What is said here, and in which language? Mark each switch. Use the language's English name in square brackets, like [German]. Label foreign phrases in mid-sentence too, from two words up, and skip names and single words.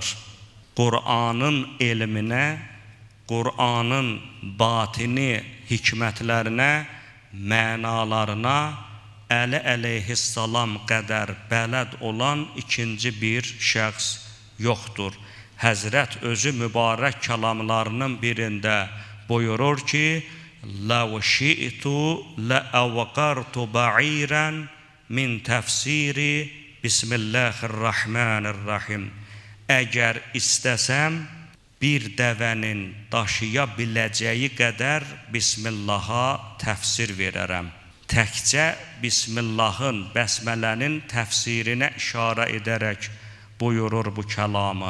[Azerbaijani] Qur'anın elminə, Qur'anın batini hikmətlərinə, mənalarına Əli əleyhissalam qədər bələd olan ikinci bir şəxs yoxdur. Həzrət özü mübarək kəlamlarının birində buyurur ki, [Arabic] لَوْ شِئْتُ لَأَوْقَرْتُ بَعِيرًا مِنْ تَفْسِيرِ بِسْمِ اللّٰهِ الرَّحْمَنِ الرَّحِيمِ [Azerbaijani] Əgər istəsəm, bir dəvənin daşıya biləcəyi qədər Bismillaha təfsir verərəm. Təkcə Bismillahın, bəsmələnin təfsirinə işarə edərək buyurur bu kəlamı.